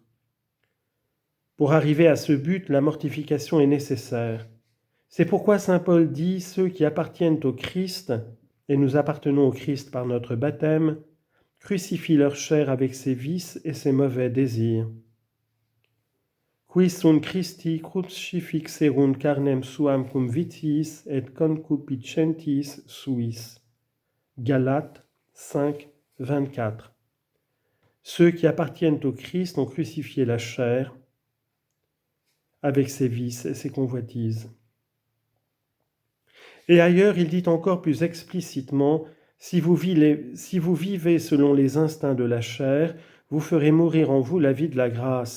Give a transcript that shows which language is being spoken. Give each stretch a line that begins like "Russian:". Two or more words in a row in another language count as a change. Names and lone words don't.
French: Pour arriver à ce but, la mortification est nécessaire. C'est pourquoi saint Paul dit « Ceux qui appartiennent au Christ, et nous appartenons au Christ par notre baptême, crucifient leur chair avec ses vices et ses mauvais désirs.
Latin: » Qui sunt Christi crucifixerunt carnem suam cum vitiis et concupiscentis suis.
French: Galates 5, 24. Ceux qui appartiennent au Christ ont crucifié la chair avec ses vices et ses convoitises. Et ailleurs, il dit encore plus explicitement, si vous vivez selon les instincts de la chair, vous ferez mourir en vous la vie de la grâce.